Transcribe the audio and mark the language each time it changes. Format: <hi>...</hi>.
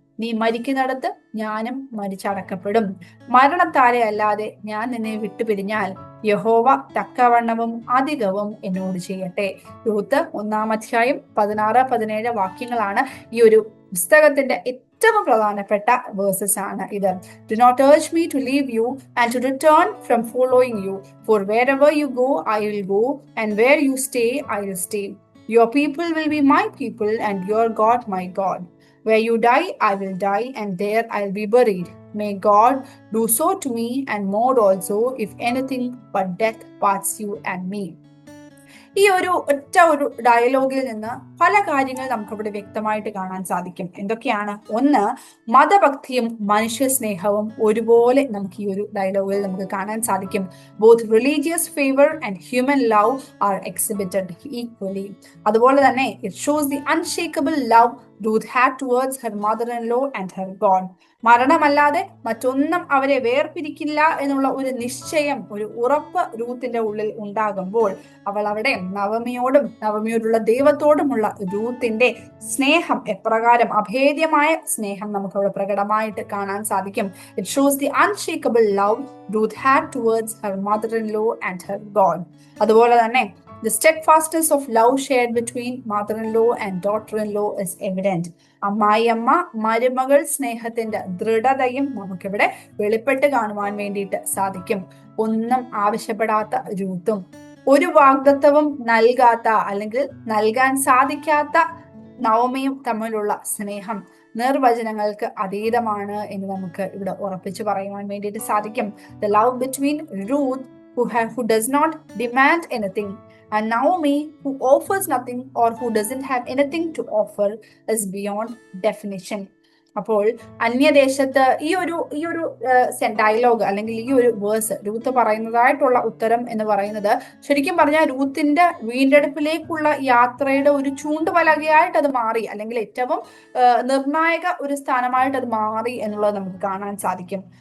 <ml>നീ മരിക്കുന്നിടത്ത് ഞാനും മരിച്ചടക്കപ്പെടും. മരണത്താലെ അല്ലാതെ ഞാൻ നിന്നെ വിട്ടുപിരിഞ്ഞാൽ യഹോവ തക്കവണ്ണവും അധികവും എന്നോട് ചെയ്യട്ടെ. രൂത്ത് 1-ാം അധ്യായം 16-17 വാക്യങ്ങളാണ് ഈ ഒരു പുസ്തകത്തിന്റെ ഏറ്റവും പ്രധാനപ്പെട്ട വേഴ്സസ് ആണ് ഇത്.</ml> <en>Do not urge me to leave you and to return from following you, for wherever you go I will go, and where you stay I will stay. Your people will be my people, and your God my God. Where you die I will die, and there I'll be buried. May God do so to me and more also, if anything but death parts you and me.</en> <ml>ഈ ഒരു ഡയലോഗിൽ നിന്ന് പല കാര്യങ്ങൾ നമുക്കിവിടെ വ്യക്തമായിട്ട് കാണാൻ സാധിക്കും. എന്തൊക്കെയാണ്? ഒന്ന്, മതഭക്തിയും മനുഷ്യ സ്നേഹവും ഒരുപോലെ നമുക്ക് ഈ ഒരു ഡയലോഗിൽ നമുക്ക് കാണാൻ സാധിക്കും.</ml> <en>Both religious favour and human love are exhibited equally.</en> <ml>അതുപോലെ തന്നെ</ml> <en>It shows the unshakable love Ruth had towards her mother-in-law and her God.</en> <ml>മരണമല്ലാതെ മറ്റൊന്നും അവരെ വേർപിരിക്കില്ല എന്നുള്ള ഒരു നിശ്ചയം, ഒരു ഉറപ്പ് രൂത്തിന്റെ ഉള്ളിൽ ഉണ്ടാകുമ്പോൾ അവൾ അവിടെ നവമിയോടുള്ള ദൈവത്തോടുമുള്ള രൂത്തിന്റെ സ്നേഹം എപ്രകാരം അഭേദ്യമായ സ്നേഹം നമുക്ക് അവിടെ പ്രകടമായിട്ട് കാണാൻ സാധിക്കും.</ml> <en>It shows the unshakable love Ruth had towards her mother-in-law and her God.</en> <ml>അതുപോലെ തന്നെ</ml> <en>the steadfastness of love shared between mother-in-law and daughter-in-law is evident.</en> <ml>അമ്മായിയമ്മ മരുമകൾ സ്നേഹത്തിന്റെ ദൃഢതയും നമുക്കിവിടെ വെളിപ്പെട്ട് കാണുവാൻ വേണ്ടിയിട്ട് സാധിക്കും. ഒന്നും ആവശ്യപ്പെടാത്ത രൂത്തും ഒരു വാഗ്ദത്തവും നൽകാത്ത അല്ലെങ്കിൽ നൽകാൻ സാധിക്കാത്ത നവമിയും തമ്മിലുള്ള സ്നേഹം നിർവചനങ്ങൾക്ക് അതീതമാണ് എന്ന് നമുക്ക് ഇവിടെ ഉറപ്പിച്ചു പറയുവാൻ വേണ്ടിയിട്ട് സാധിക്കും.</ml> <en>The love between Ruth who does not demand anything and Naomi who offers nothing or who doesn't have anything to offer is beyond definition.</en> <ml>അപ്പോൾ അന്യദേശത്ത് ഈ ഒരു ഡയലോഗ് അല്ലെങ്കിൽ ഈ ഒരു വേഴ്സ് രൂത്ത് പറയുന്നതായിട്ടുള്ള ഉത്തരം എന്ന് പറയുന്നത് ശരിക്കും പറഞ്ഞാൽ രൂത്തിന്റെ വീണ്ടെടുപ്പിലേക്കുള്ള യാത്രയുടെ ഒരു ചൂണ്ടുപലകയായിട്ട് അത് മാറി, അല്ലെങ്കിൽ ഏറ്റവും നിർണായക ഒരു സ്ഥാനമായിട്ട് അത് മാറി എന്നുള്ളത് നമുക്ക് കാണാൻ സാധിക്കും.</ml>